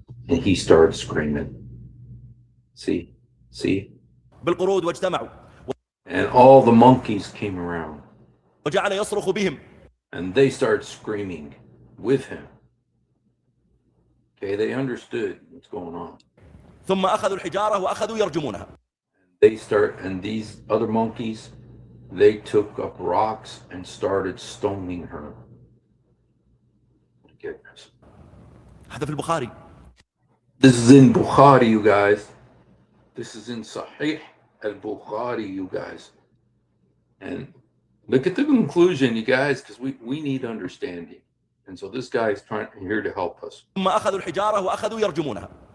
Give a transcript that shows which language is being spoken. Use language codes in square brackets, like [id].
[en] And he started screaming. See? [ar] بالقرود واجتمعوا. [en] And all the monkeys came around. [ar] وجعل يصرخ بهم. [en] And they started screaming with him. Okay, they understood what's going on. [ar] ثم أخذوا الحجارة وأخذوا يرجمونها. [en] And these other monkeys, they took up rocks and started stoning her. Goodness. [ar] هذا في البخاري. [en] This is in Bukhari, you guys. This is in Sahih al-Bukhari, you guys. And look at the conclusion, you guys, because we need understanding. And so this guy is here to help us. [ar] ثم أخذوا الحجارة وأخذوا يرجمونها.